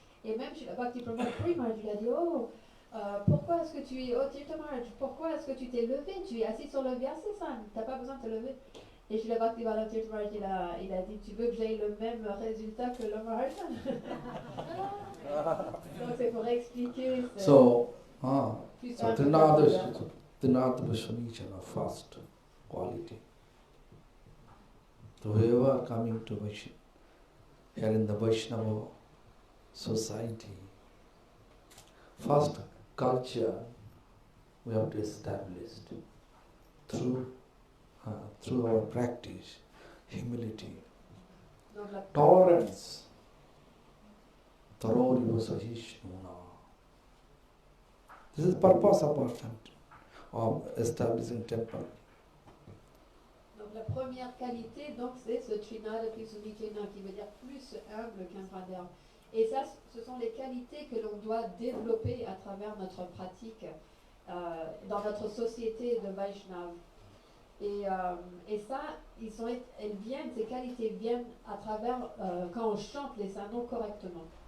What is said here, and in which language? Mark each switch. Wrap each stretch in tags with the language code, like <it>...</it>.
<fr>Et même Srila Bhakti Bibudha Maharaj lui a dit pourquoi est-ce que tu es, Tirtha Maharaj, pourquoi est-ce que tu t'es levé? Tu es assis sur le Vyasasana, tu n'as pas besoin de te lever. Et Srila Bhakti Bibudha Maharaj, il a dit, tu veux que j'aie le même résultat que le Maharaj? Donc c'est pour expliquer.</fr> <en>So Trinada Vishwanichana, first quality. So whoever coming to Vaishnava, here in the Vaishnava society, first culture we have to establish through our practice, humility, tolerance, Tarori Vasahishna. This is purpose of establishing temple.</en> <fr>Donc la première qualité, donc c'est ce Trinada Vishwanichana qui veut dire plus humble qu'un bras d'herbe. Et ça, ce sont les qualités que l'on doit développer à travers notre pratique dans notre société de Vaishnava. Et ça, ces qualités viennent à travers quand on chante les saints correctement.</fr>